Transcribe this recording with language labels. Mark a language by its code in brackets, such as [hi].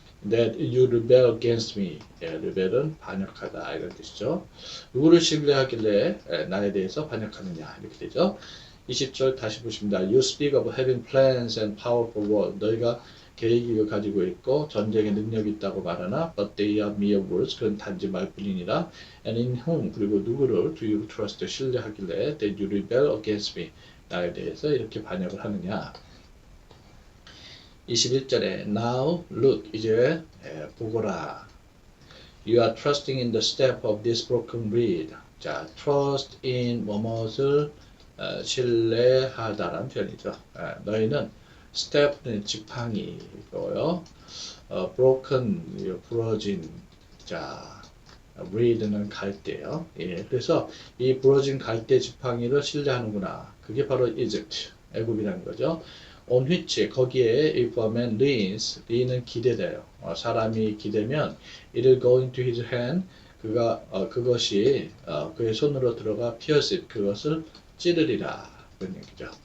[en] That you rebel against me. [ko] rebel은 반역하다 이런 뜻이죠. 누구를 신뢰하길래 나에 대해서 반역하느냐 이렇게 되죠. 20절 다시 보십니다. [en] You speak of having plans and power for war. [ko] 너희가 계획을 가지고 있고 전쟁의 능력이 있다고 말하나 [en] but they are mere words. [ko] 그건 단지 말뿐이니라. [en] And in whom, [ko] 그리고 누구를 [en] do you trust? [ko] 신뢰하길래 [en] that you rebel against me. [ko] 나에 대해서 이렇게 반역을 하느냐. 21절에 [en] Now look, [ko] 이제 보거라. [en] You are trusting in the step of this broken reed. [ko] 자, trust in 무엇을 신뢰하다라는 표현이죠. 너희는 step는 지팡이고요. broken, 부러진, 자, reed는 갈대요. 예, 그래서 이 부러진 갈대 지팡이를 신뢰하는구나. 그게 바로 Egypt, 애굽이라는 거죠. [en] on which, [ko] 거기에 [en] if a man leans, lean은 기대돼요. [ko] 사람이 기대면 [en] it'll go into his hand, [ko] 그것이 그의 손으로 들어가 [en] pierce it, [ko] 그것을 찌르리라 그런 얘기죠.